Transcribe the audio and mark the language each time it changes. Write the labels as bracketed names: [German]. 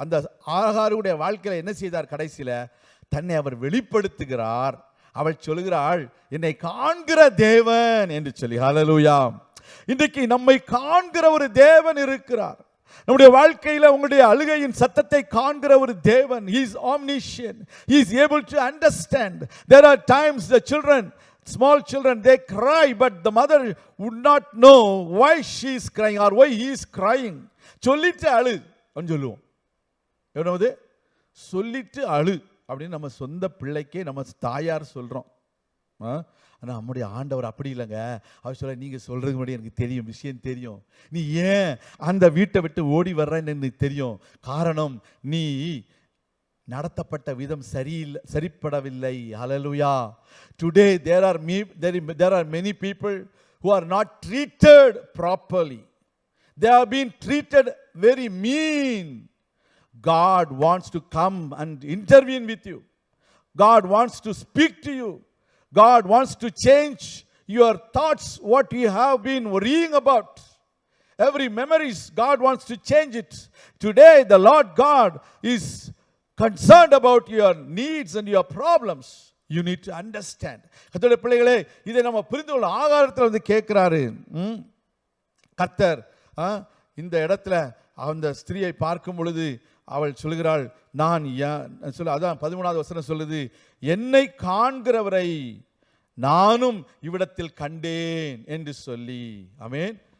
[Tamil] அந்த ஆகாருடைய வாழ்க்கையில் என்ன செய்தார்? கடைசியில் தன்னை அவர் வெளிப்படுத்துகிறார். அவள் சொல்கிறாள், என்னை காண்கிற தேவன் என்று சொல்லி. ஹல்லேலூயா. இன்றைக்கு நம்மை காண்கிற ஒரு தேவன் இருக்கிறார். நம்முடைய வாழ்க்கையில் உங்களுடைய அழுகையின் சத்தத்தை காண்கிற ஒரு தேவன். [English] He is omniscient. He is able to understand. There are times the children, small children, they cry, but the mother would not know why she is crying or why he is crying. [Tamil] சொல்லிட்டு அழு அப்படின்னு சொல்லுவோம். எவ்வளவு சொல்லிட்டு அழு அப்படின்னு நம்ம சொந்த பிள்ளைக்கே நம்ம தாயார் சொல்கிறோம். ஆனால் நம்முடைய ஆண்டவர் அப்படி இல்லைங்க. அவர் சொல்ல, நீங்கள் சொல்கிறது முன்னாடி எனக்கு தெரியும், விஷயம் தெரியும், நீ ஏன் அந்த வீட்டை விட்டு ஓடி வர்றன்னு எனக்கு தெரியும். காரணம், நீ நடத்தப்பட்ட விதம் சரிப்படவில்லை. ஹல்லேலூயா. [English] Today there are many people who are not treated properly. They have been treated very mean. God wants to come and intervene with you. God wants to speak to you. God wants to change your thoughts, what you have been worrying about. Every memories, God wants to change it. Today, the Lord God is concerned about your needs and your problems. You need to understand. [Tamil] கர்த்தருடைய பிள்ளைகளே, இதை நம்ம புரிந்து கொள்ள ஆகாரத்தில் வந்து கேட்கிறாரு கர்த்தர். இந்த இடத்துல அந்த ஸ்திரியை பார்க்கும் பொழுது அவள் சொல்கிறாள், நான் அதான் 13வது வசனம் சொல்லுது, என்னை காண்கிறவரை நானும் இவ்விடத்தில் கண்டேன் என்று சொல்லி. ஆமென்.